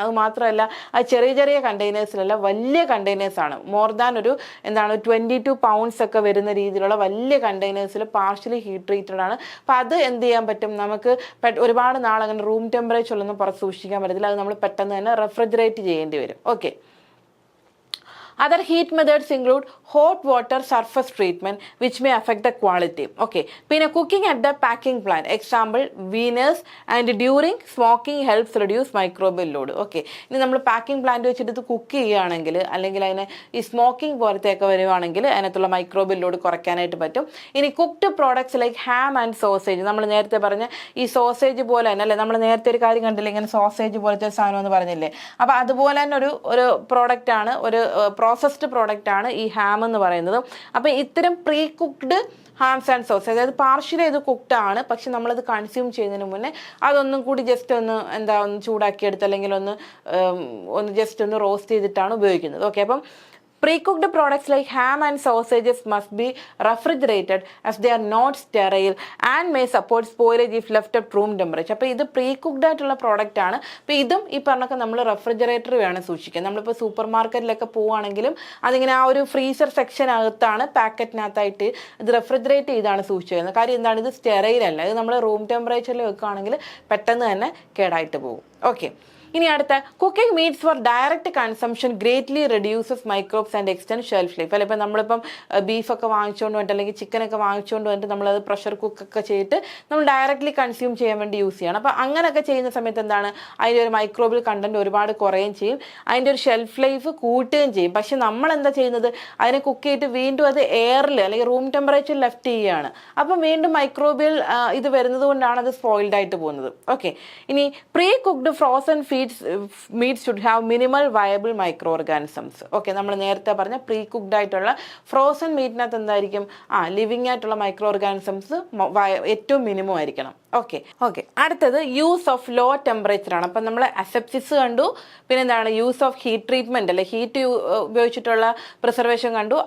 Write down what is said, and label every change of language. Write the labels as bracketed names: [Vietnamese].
[Malayalam] അത് മാത്രമല്ല അത് ചെറിയ ചെറിയ കണ്ടെയ്നേഴ്സിലല്ല, വലിയ കണ്ടെയ്നേഴ്സ് ആണ്. മോർ ദാൻ ഒരു എന്താണ് 22 പൗണ്ട്സ് ഒക്കെ വരുന്ന രീതിയിലുള്ള വലിയ കണ്ടെയ്നേഴ്സിൽ പാർഷ്യലി ഹീറ്റ് ട്രീറ്റഡ് ആണ്. അപ്പം അത് എന്ത് ചെയ്യാൻ പറ്റും, നമുക്ക് ഒരുപാട് നാൾ അങ്ങനെ റൂം ടെമ്പറേച്ചറിലൊന്നും പുറത്ത് സൂക്ഷിക്കാൻ പറ്റത്തില്ല. അത് നമ്മൾ പെട്ടെന്ന് തന്നെ റെഫ്രിജറേറ്റ് ചെയ്യേണ്ടി വരും. [English] Okay, other heat methods include hot water surface treatment which may affect the quality. Okay, [Malayalam] പിന്നെ [English] cooking at the packing plant, example Venus, and during smoking helps reduce microbial load. [Malayalam] Okay, ഇനി നമ്മൾ packing plant വെച്ചിട്ട് ഇത് cook ചെയ്യുകയാണെങ്കിൽ അല്ലെങ്കിൽ അതിനെ ഈ smoking പോലത്തെയൊക്കെ വരുവാണെങ്കിൽ അതിനകത്തുള്ള മൈക്രോബിയൽ ലോഡ് കുറയ്ക്കാനായിട്ട് പറ്റും. ഇനി [English] cooked products like ham and sausage, [Malayalam] നമ്മൾ നേരത്തെ പറഞ്ഞ ഈ സോസേജ് പോലെ തന്നെ അല്ലേ, നമ്മൾ നേരത്തെ ഒരു കാര്യം കണ്ടില്ലേ, ഇങ്ങനെ സോസേജ് പോലത്തെ സാധനം എന്ന് പറഞ്ഞില്ലേ. അപ്പോൾ അതുപോലെ തന്നെ ഒരു പ്രോഡക്റ്റ് ആണ്, ഒരു പ്രോസസ്ഡ് പ്രോഡക്റ്റ് ആണ് ഈ ഹാം എന്ന് പറയുന്നത്. അപ്പോൾ ഇത്തരം [English] pre cooked hams and sauce, [Malayalam] അതായത് പാർഷ്യലി ഇത് കുക്ക്ഡ് ആണ്, പക്ഷെ നമ്മളത് കൺസ്യൂം ചെയ്യുന്നതിന് മുന്നേ അതൊന്നും കൂടി ജസ്റ്റ് ഒന്ന് ഒന്ന് ചൂടാക്കിയെടുത്ത് അല്ലെങ്കിൽ ഒന്ന് ജസ്റ്റ് ഒന്ന് റോസ്റ്റ് ചെയ്തിട്ടാണ് ഉപയോഗിക്കുന്നത്. ഓക്കെ, അപ്പം [English] Pre-cooked products like ham and sausages must be refrigerated as they are not sterile and may support spoilage if left at room temperature. [Malayalam] അപ്പോൾ ഇത് പ്രീ കുക്ക്ഡ് ആയിട്ടുള്ള പ്രോഡക്റ്റ് ആണ്. അപ്പോൾ ഇതും ഈ പറഞ്ഞൊക്കെ നമ്മൾ റെഫ്രിജറേറ്റർ വേണം സൂക്ഷിക്കാൻ. നമ്മളിപ്പോൾ സൂപ്പർ മാർക്കറ്റിലൊക്കെ പോവുകയാണെങ്കിലും അതിങ്ങനെ ആ ഒരു ഫ്രീസർ സെക്ഷനകത്താണ് പാക്കറ്റിനകത്തായിട്ട് ഇത് റെഫ്രിജറേറ്റ് ചെയ്താണ് സൂക്ഷിക്കുന്നത്. കാര്യം എന്താണ്, ഇത് സ്റ്റെറൈൽ അല്ല. ഇത് നമ്മൾ റൂം ടെമ്പറേച്ചറിൽ വെക്കുകയാണെങ്കിൽ പെട്ടെന്ന് തന്നെ കേടായിട്ട് പോകും. [English] okay, [Malayalam] ഇനി അടുത്ത [English] Cooking meats for direct consumption greatly reduces microbes and extend shelf life. [Malayalam] അല്ല, ഇപ്പം നമ്മളിപ്പം ബീഫൊക്കെ വാങ്ങിച്ചുകൊണ്ട് വന്നിട്ട് അല്ലെങ്കിൽ ചിക്കനൊക്കെ വാങ്ങിച്ചുകൊണ്ട് വന്നിട്ട് നമ്മളത് പ്രഷർ കുക്കൊക്കെ ചെയ്തിട്ട് നമ്മൾ ഡയറക്റ്റ്ലി കൺസ്യൂം ചെയ്യാൻ വേണ്ടി യൂസ് ചെയ്യണം. അപ്പോൾ അങ്ങനെയൊക്കെ ചെയ്യുന്ന സമയത്ത് എന്താണ്, അതിൻ്റെ ഒരു മൈക്രോബിയൽ കണ്ടന്റ് ഒരുപാട് കുറയുകയും ചെയ്യും, അതിൻ്റെ ഒരു ഷെൽഫ് ലൈഫ് കൂട്ടുകയും ചെയ്യും. പക്ഷെ നമ്മൾ എന്താ ചെയ്യുന്നത്, അതിനെ കുക്ക് ചെയ്തിട്ട് വീണ്ടും അത് എയറിൽ അല്ലെങ്കിൽ റൂം ടെമ്പറേച്ചറിൽ ലെഫ്റ്റ് ചെയ്യുകയാണ്. അപ്പം വീണ്ടും മൈക്രോബിയൽ ഇത് വരുന്നത് കൊണ്ടാണ് അത് സ്പോയിൽഡ് ആയിട്ട് പോകുന്നത്. [English] Okay, ഇനി pre cooked frozen meats should have minimal viable microorganisms. [Malayalam] Okay, നമ്മൾ നേരത്തെ പറഞ്ഞ പ്രീ കുക്ക്ഡ് ആയിട്ടുള്ള ഫ്രോസൺ മീറ്റിനകത്ത് എന്തായിരിക്കും, ലിവിങ് ആയിട്ടുള്ള മൈക്രോ ഓർഗാനിസംസ് ഏറ്റവും മിനിമം ആയിരിക്കണം. ഓക്കെ, അടുത്തത് യൂസ് ഓഫ് ലോ ടെമ്പറേച്ചർ ആണ്. അപ്പം നമ്മൾ അസെപ്സിസ് കണ്ടു, പിന്നെ എന്താണ് യൂസ് ഓഫ് ഹീറ്റ് ട്രീറ്റ്മെന്റ് അല്ലെ, ഹീറ്റ് ഉപയോഗിച്ചിട്ടുള്ള പ്രിസർവേഷൻ കണ്ടു.